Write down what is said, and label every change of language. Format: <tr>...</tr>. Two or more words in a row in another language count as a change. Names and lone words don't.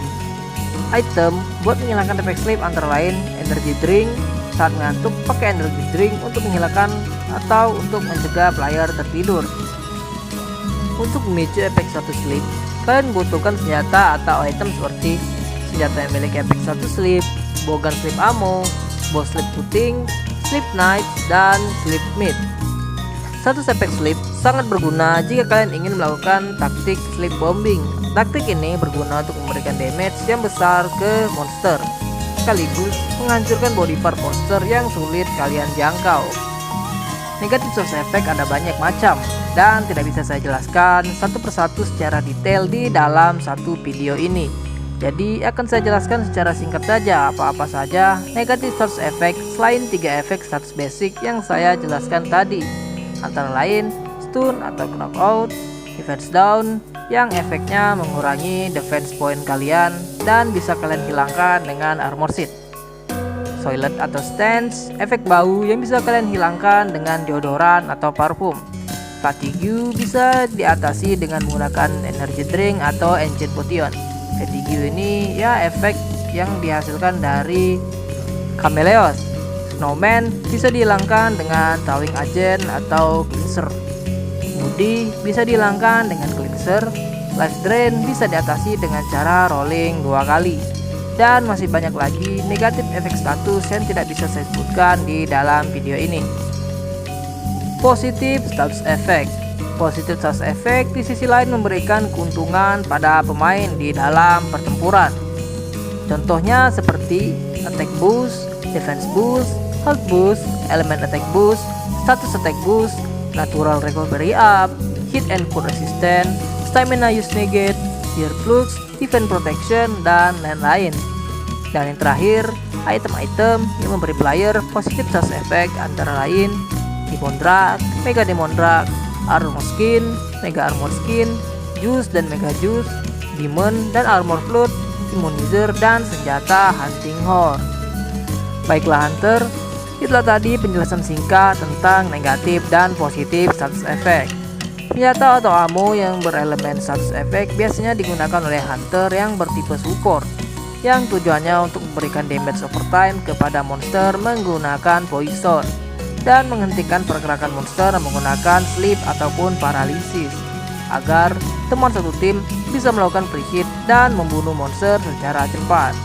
<id>Item buat menghilangkan efek sleep antara lain</id> <en>energy drink.</en> <id>Saat mengantuk, pakai</id> <en>energy drink</en> <id>untuk menghilangkan atau untuk mencegah player tertidur. Untuk memicu efek satu sleep, kalian membutuhkan senjata atau item seperti senjata yang memiliki efek satu sleep,</id> <en>bowgun sleep ammo, bow sleep puting, sleep knife,</en> <id>dan</id> <en>sleep meat.</en> <id>Satu efek sleep sangat berguna jika kalian ingin melakukan taktik</id> <en>sleep bombing.</en> <id>Taktik ini berguna untuk memberikan damage yang besar ke monster, sekaligus menghancurkan</id> <en>body part</en> <id>monster yang sulit kalian jangkau. Negatif</id> <en>source effect</en> <id>ada banyak macam dan tidak bisa saya jelaskan satu persatu secara detail di dalam satu video ini. Jadi akan saya jelaskan secara singkat saja apa-apa saja negatif</id> <en>source effect</en> <id>selain 3 efek status basic yang saya jelaskan tadi. Antara lain stun atau knockout,</id> <en>defense down</en> <id>yang efeknya mengurangi</id> <en>defense point</en> <id>kalian dan bisa kalian hilangkan dengan</id> <en>armor sheet.</en> <id>Soilet atau stance, efek bau yang bisa kalian hilangkan dengan deodoran atau parfum. Fatigue bisa diatasi dengan menggunakan</id> <en>energy drink</en> <id>atau</id> <en>ancient potion.</en> <id>Fatigue ini ya efek yang dihasilkan dari Chameleos. Snowman bisa dihilangkan dengan</id> <en>throwing agent</en> <id>atau cleanser. Moody bisa dihilangkan dengan cleanser.</id> <en>Life drain</en> <id>bisa diatasi dengan cara rolling 2 kali. Dan masih banyak lagi negatif efek status yang tidak bisa saya sebutkan di dalam video ini.</id> <en>Positif status effect.</en> <id>Positif</id> <en>status effect</en> <id>di sisi lain memberikan keuntungan pada pemain di dalam pertempuran. Contohnya seperti</id> <en>attack boost, defense boost, health boost, element attack boost, status attack boost, natural recovery up, hit and cold resistance, stamina use negate, gear flux, defense protection,</en> <id>dan lain-lain. Dan yang terakhir, item-item yang memberi player positif status effect antara lain Demon Drag, Mega Demon Drag, Armor Skin, Mega Armor Skin, Juice dan Mega Juice, Demon dan Armor Flute, Immunizer, dan senjata Hunting Horn. Baiklah Hunter, itulah tadi penjelasan singkat tentang negatif dan positif</id> <en>status effect.</en> <id>Senjata atau ammo yang berelemen</id> <en>status effect</en> <id>biasanya digunakan oleh Hunter yang bertipe support, yang tujuannya untuk memberikan</id> <en>damage overtime</en> <id>kepada monster menggunakan poison dan menghentikan pergerakan monster menggunakan sleep ataupun paralisis agar teman satu tim bisa melakukan</id> <en>free hit</en> <id>dan membunuh monster secara cepat.</id>